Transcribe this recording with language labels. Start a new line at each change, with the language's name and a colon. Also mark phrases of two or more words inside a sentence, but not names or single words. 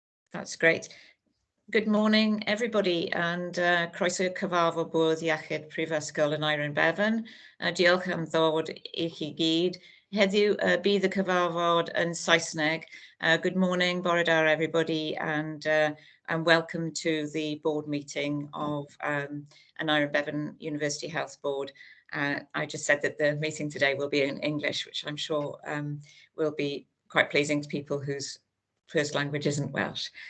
English: That's great. Good morning, everybody, and
Welsh: croeso cyfarfod
English: Bwrdd Iechyd Prifysgol Aneurin Bevan.
Welsh: Diolch am ddod I chi gyd. Heddiw bydd y cyfarfod yn Saesneg.
English: Good morning,
Welsh: bore da
English: everybody, and welcome to the board meeting of Aneurin Bevan University Health Board. I just said that the meeting today will be in English, which I'm sure will be quite pleasing to people whose first language isn't Welsh.